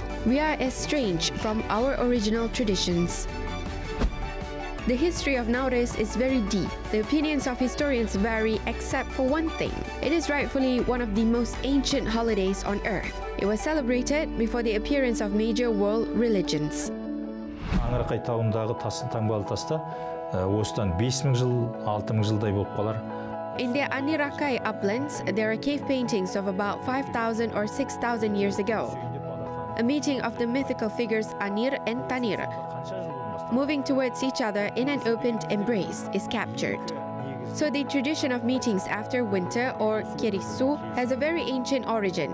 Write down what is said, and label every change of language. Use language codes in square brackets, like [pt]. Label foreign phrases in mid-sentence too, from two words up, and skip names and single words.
[en] We are estranged from our original traditions. The history of Nauryz is very deep. The opinions of historians vary except for one thing. It is rightfully one of the most ancient holidays on earth. It was celebrated before the appearance of major world religions. [kk] Аңырақай тауындағы таңбалы таста осыдан 5000 жыл, 6000 жылдай болып қалар. [en] In the Anirakai uplands, there are cave paintings of about 5,000 or 6,000 years ago. A meeting of the mythical figures Anir and Tanir, moving towards each other in an opened embrace, is captured. So the tradition of meetings after winter, or kerisu, has a very ancient origin.